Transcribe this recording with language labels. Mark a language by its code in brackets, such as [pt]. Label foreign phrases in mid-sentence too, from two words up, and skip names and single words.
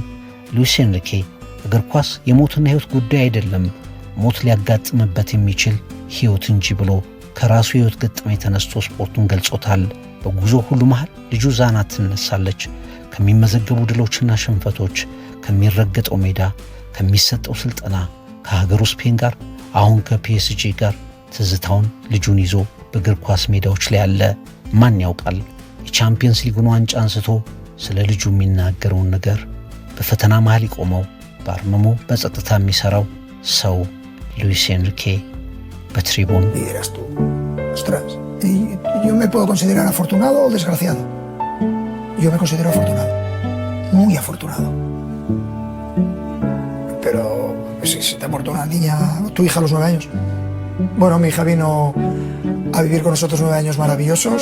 [am] ሉዊስ ኤንሪኬ እግር ኳስ የሞትና ሕይወት ጉዳይ አይደለም፣ ሞት ሊያጋጥምበት የሚችል ሕይወት እንጂ ብሎ ከራሱ ሕይወት ገጠመኝ ተነስቶ ስፖርቱን ገልጾታል። በጉዞ ሁሉ መሃል ልጁ ዛና ትነሳለች። ከሚመዘገቡ ድሎችና ሽንፈቶች፣ ከሚረገጠው ሜዳ፣ ከሚሰጠው ስልጠና፣ ከሀገሩ ስፔን ጋር አሁን ከፒኤስጂ ጋር ትዝታውን ልጁን ይዞ በእግር ኳስ ሜዳዎች ላይ ያለ ማን ያውቃል? የቻምፒየንስ ሊጉን ዋንጫ አንስቶ ስለ ልጁ የሚናገረውን ነገር በፈተና መሃል ይቆመው በአርምሞ በጸጥታ የሚሰራው ሰው ሉዊስ ኤንሪኬ በትሪቡን [es] Yo me puedo considerar afortunado o desgraciado. Yo me considero afortunado, muy afortunado. Pero si te ha muerto una niña, tu hija a los 9 años. Bueno, mi hija vino a vivir con nosotros 9 años maravillosos.